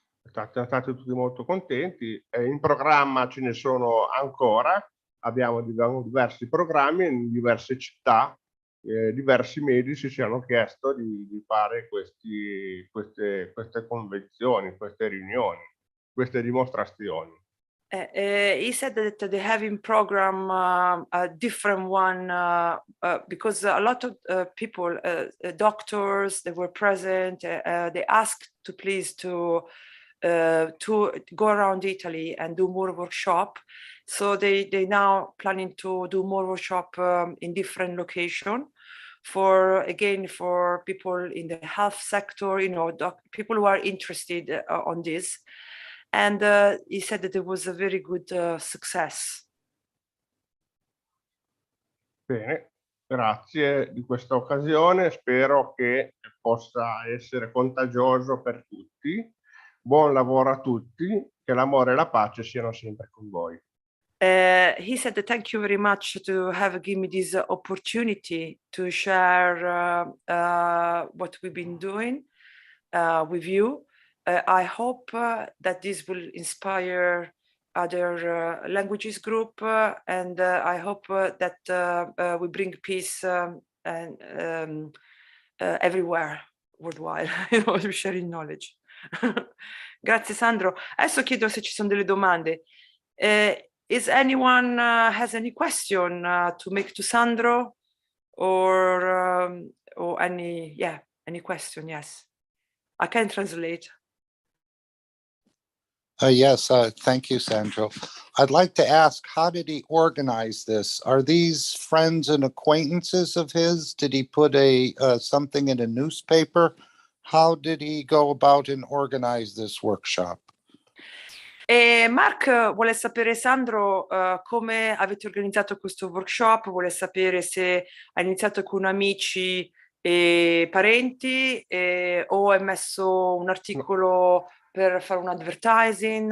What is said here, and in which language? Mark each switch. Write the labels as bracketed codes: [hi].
[it] Siamo stati tutti molto contenti. In programma ce ne sono ancora. Abbiamo diversi programmi in diverse città. Diversi medici ci hanno chiesto di fare queste convenzioni, queste riunioni, queste dimostrazioni. [en] He said that they have in program a different one because a lot of people, doctors, they were present. They asked to please to go around Italy and do more workshop. So they now planning to do more workshop in different location for people in the health sector, people who are interested on this. And he said that it was a very good success. [it] Bene, grazie di questa occasione. Spero che possa essere contagioso per tutti. Buon lavoro a tutti, che l'amore e la pace siano sempre con voi. [en] He said that thank you very much to have given me this opportunity to share what we've been doing with you. I hope that this will inspire other languages group, and I hope that we bring peace and everywhere worldwide, sharing knowledge. [it] Grazie Sandro. Adesso chiedo se ci sono delle domande. [en] Is anyone has any question to make to Sandro or any question? Yes, I can translate. Yes, thank you, Sandro. I'd like to ask, how did he organize this? Are these friends and acquaintances of his? Did he put something in a newspaper? How did he go about and organize this workshop? [it] Mark vuole sapere, Sandro, come avete organizzato questo workshop, vuole sapere se ha iniziato con amici e parenti o hai messo un articolo per fare un advertising.